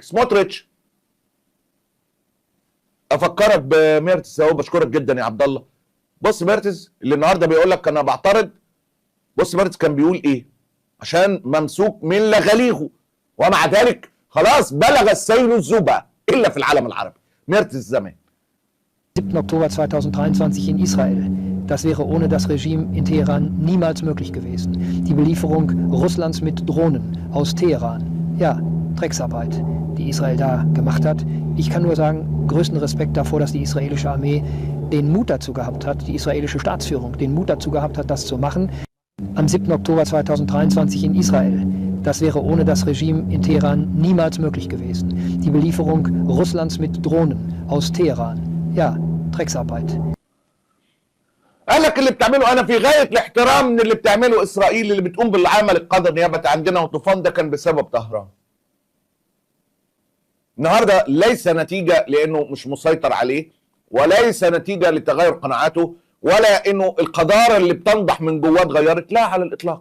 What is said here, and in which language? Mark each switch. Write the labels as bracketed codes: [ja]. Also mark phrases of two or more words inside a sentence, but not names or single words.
[ar] سموتريتش، افكرك بميرتس اهو، بشكرك جدا يا عبد الله. بص ميرتس اللي النهارده بيقول لك انا بعترض، بص ميرتس كان بيقول ايه؟ عشان ممسوك من لغليغه، ومع ذلك خلاص بلغ السيل الزوبة الا في العالم العربي. ميرتس زمان [de] 7. Oktober 2023 in Israel. Das wäre ohne das Regime in Teheran niemals möglich gewesen. Die Belieferung Russlands mit Drohnen aus Teheran. Ja, Drecksarbeit, die Israel da gemacht hat. Ich kann nur sagen, größten Respekt davor, dass die israelische Armee den Mut dazu gehabt hat, die israelische Staatsführung den Mut dazu gehabt hat, das zu machen. Am 7. Oktober 2023 in Israel. Das wäre ohne das Regime in Teheran niemals möglich gewesen. Die Belieferung Russlands mit Drohnen aus Teheran. Ja, Drecksarbeit. [ar] قال لك اللي بتعمله انا في غايه الاحترام من اللي بتعمله اسرائيل اللي بتقوم بالعمل القدر نيابه عندنا وطوفان ده كان بسبب طهران. النهارده ليس نتيجه لانه مش مسيطر عليه، وليس نتيجه لتغير قناعاته، ولا انه القذاره اللي بتنضح من جواه اتغيرت، لا على الاطلاق.